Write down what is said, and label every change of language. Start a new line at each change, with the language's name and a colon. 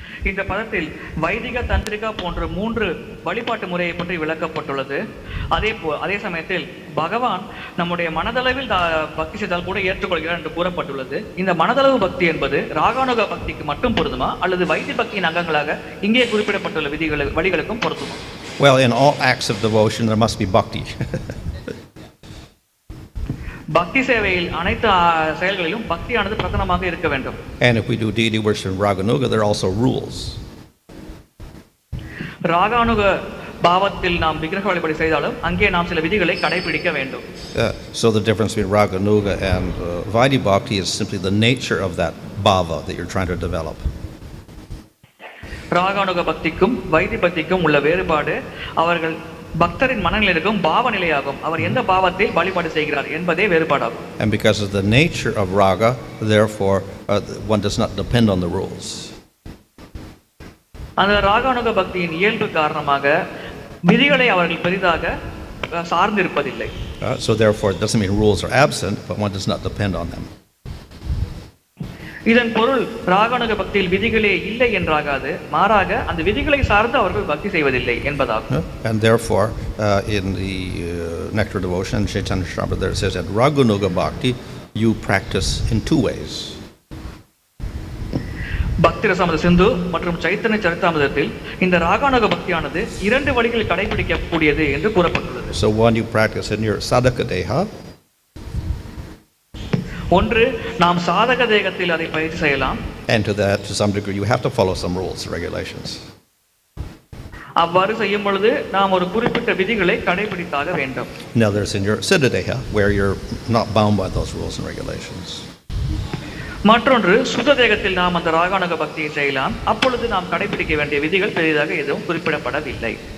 Tamil: இந்த பதத்தில் வைதிக தந்திரிகா போன்ற 3 வழிபாட்டு முறையை பற்றி விளக்கப்பட்டுள்ளது. அதே சமயத்தில் பகவான் நம்முடைய மனதளவில் பக்தி செய்தால் கூட ஏற்றுக்கொள்கிறார் என்று கூறப்பட்டுள்ளது. இந்த மனதளவு பக்தி என்பது ராகானுக பக்திக்கு மட்டும் பொருந்துமா அல்லது வைதி பக்தியின் அங்கங்களாக இங்கே குறிப்பிடப்பட்டுள்ள வழிகளுக்கும் பொருந்துமா?
English: Well, in all acts of devotion there must be bhakti.
Tamil: பக்தி சேவையில் அனைத்து செயல்களிலும் பக்தியானது பிரதானமாக இருக்க வேண்டும்.
English: And if we do deity worship in Raganuga, there are also rules.
Tamil: Raganuga பாவத்தில் நாம் விக்கிரக வழிபாடு செய்தாலும் அங்கே நாம் சில விதிகளை கடைபிடிக்க வேண்டும்.
English: So the difference between Raganuga and Vaidhi Bhakti is simply the nature of that bhava that you're trying to develop.
Tamil: Raganuga பக்திக்கும் why this பக்திக்கும் உள்ள வேறுபாடு அவர்கள் பக்தரின் மனநிலைக்கும் பாவ நிலையாகும். அவர் எந்த பாவத்தை வழிபாடு செய்கிறார் என்பதே வேறுபாடாகும்.
English: And because of the nature of raga, therefore one does not depend on the rules.
Tamil: அந்த ராகானுக பக்தியின் இயல்பு காரணமாக விதிகளை அவர்கள் பெரிதாக சார்ந்திருப்பதில்லை.
English: So therefore it doesn't mean rules are absent, but one does not depend on them.
Tamil: இதன் பொருள் ராகானுக பக்தியில் விதிகளே இல்லை என்றாகாது, மாறாக அந்த விதிகளை சார்ந்து அவர்கள் பக்தி செய்வதில்லை என்பதாகும்.
English: And therefore in the nectar devotion Chaitanya Shrabha there says that Raganuga Bhakti you practice in 2 ways.
Tamil: பக்தி ரசமத சிந்து மற்றும் சைத்தன்ய சரிதாமிரதத்தில் இந்த ராகானுக பக்தியானது 2 வழிகளில் கடைபிடிக்கக்கூடியது என்று கூறப்பட்டுள்ளது.
English: So one you practice in your sadhaka deha.
Tamil: ஒன்று நாம் சாதக தேகத்தில் அதை பயிற்சி செய்யலாம்.
English: And to that, to some degree, you have to follow some rules, regulations.
Tamil: அவ்வாறு செய்யும் பொழுது நாம் ஒரு குறிப்பிட்ட விதிகளை கடைபிடித்தாக வேண்டும்.
English: Now there's in your siddhadeha, where you're not bound by those rules and regulations.
Tamil: மற்றொன்று சுத்த தேகத்தில் நாம் அந்த ராகானுக பக்தியை செய்யலாம். அப்பொழுது நாம் கடைபிடிக்க வேண்டிய விதிகள் பெரிதாக எதுவும் குறிப்பிடப்படவில்லை.